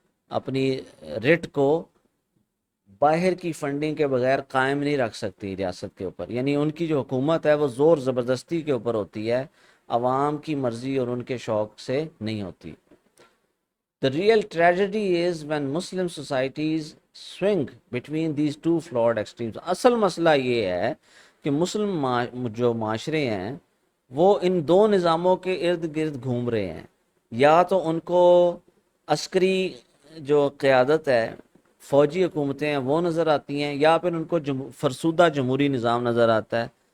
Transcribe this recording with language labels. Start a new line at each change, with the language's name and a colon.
Urdu: اپنی ریٹ کو باہر کی فنڈنگ کے بغیر قائم نہیں رکھ سکتی ریاست کے اوپر، یعنی ان کی جو حکومت ہے وہ زور زبردستی کے اوپر ہوتی ہے، عوام کی مرضی اور ان کے شوق سے نہیں ہوتی.
English: The real tragedy is when Muslim societies swing between these two flawed extremes.
Urdu: اصل مسئلہ یہ ہے کہ مسلم جو معاشرے ہیں وہ ان دو نظاموں کے ارد گرد گھوم رہے ہیں. یا تو ان کو عسکری جو قیادت ہے، فوجی حکومتیں ہیں وہ نظر آتی ہیں، یا پھر ان کو فرسودہ جمہوری نظام نظر آتا ہے.